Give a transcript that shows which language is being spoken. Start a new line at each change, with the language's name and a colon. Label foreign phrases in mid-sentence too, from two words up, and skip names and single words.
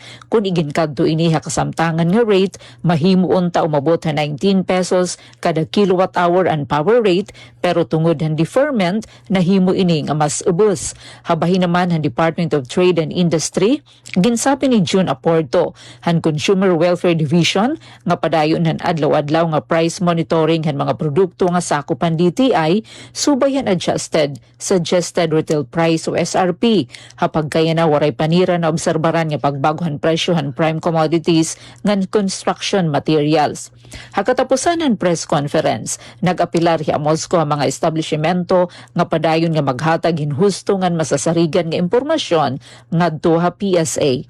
Waray: Kung iginkadto iniha kasamtangan nga rate, mahimuon ta umabot ha 19 pesos kada kilowatt hour ang power rate, pero tungod han deferment nahimo ini nga mas ubos. Habahin naman han Department of Trade and Industry, ginsabi ni June Aporto han Consumer Welfare Division nga padayon han adlaw-adlaw nga price monitoring han mga produkto nga sakupan DTI, subayan
English: adjusted suggested retail price
Waray: o SRP. Hapag kaya na waray panira na obserbaran nga pagbaguhan presyo han
English: prime commodities
Waray: ngan
English: construction materials.
Waray: Hakatapusan ang press conference, nag-apilar hi Moscow ang mga establishmento nga padayon nga maghatag hinhusto ngan masasarigan nga impormasyon ngadto ha PSA.